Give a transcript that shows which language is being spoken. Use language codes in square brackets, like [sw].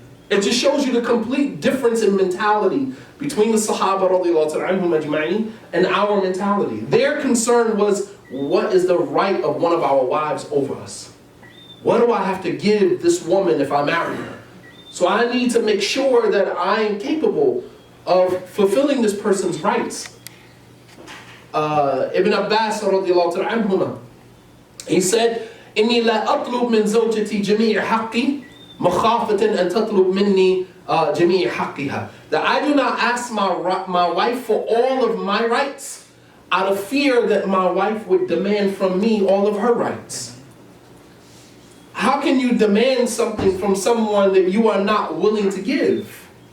[en] It just shows you the complete difference in mentality between the Sahaba radiallahu anhum ajma'in and our mentality. Their concern was, what is the right of one of our wives over us? What do I have to give this woman if I marry her? So I need to make sure that I am capable of fulfilling this person's rights. Ibn Abbas radiallahu anhuma, he said, [ar] إِنِّي لَا أَطْلُبْ مِنْ زَوْجَتِي جَمِيعَ حَقِّي مَخَافَةً أَن تَطْلُبْ مِنِّي جَمِيعَ حَقِّهَا. [en] That I do not ask my wife for all of my rights out of fear that my wife would demand from me all of her rights. How can you demand something from someone that you are not willing to give?